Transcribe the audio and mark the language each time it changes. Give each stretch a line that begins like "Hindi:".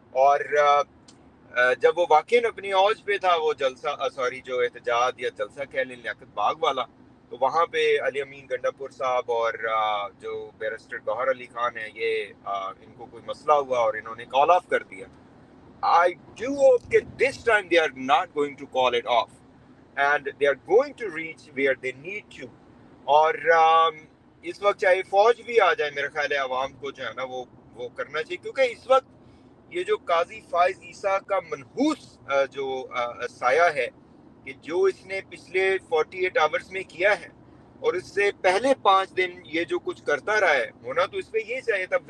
Urdu: اور جب وہ واقعی اپنی اوج پہ تھا وہ جلسہ، سوری جو احتجاج یا جلسہ کہہ لیں لیاقت باغ والا، تو وہاں پہ علی امین گنڈا پور صاحب اور جو بیرسٹر گوہر علی خان ہیں، یہ ان کو کوئی مسئلہ ہوا اور انہوں نے کال آف کر دیا.
English: I do hope that this time they are not going to call it off and they are going to reach where they need to.
Urdu: اور اس وقت چاہے فوج بھی آ جائے، میرا خیال ہے عوام کو جو ہے نا وہ کرنا چاہیے، کیونکہ اس وقت یہ جو قاضی فائز عیسیٰ کا منحوس جو سایہ ہے، کہ جو اس نے پچھلے 48 آورز میں کیا ہے، اور اس سے پہلے 5 دن یہ جو کچھ کرتا رہا ہے، ہونا تو اس پہ یہی چاہیے تھا.